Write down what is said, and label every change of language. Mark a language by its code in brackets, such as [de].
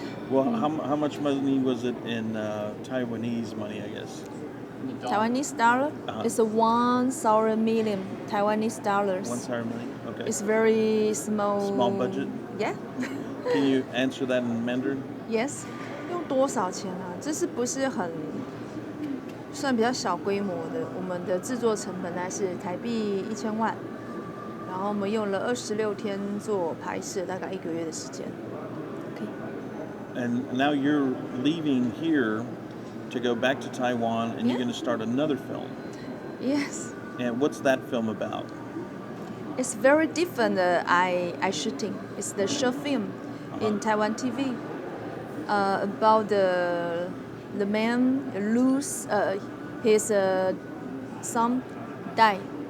[en] Well, how much money was it in Taiwanese money, I guess? Taiwanese dollar is 1,000 million Taiwanese dollars. 1,000 million? Okay. It's very small. Small budget? Yeah. Can you answer that in Mandarin? Yes. [zh] 用多少钱啊？这是不是很算比较小规模的，我们的制作成本大概是台币1000万，然后我们用了26天做拍摄，大概1个月的时间。 [en] And now you're leaving here to go back to Taiwan, and you're going to start another film. Yes. And what's that film about? It's very different. I shooting. It's the short film in Taiwan TV about the man lose his son died.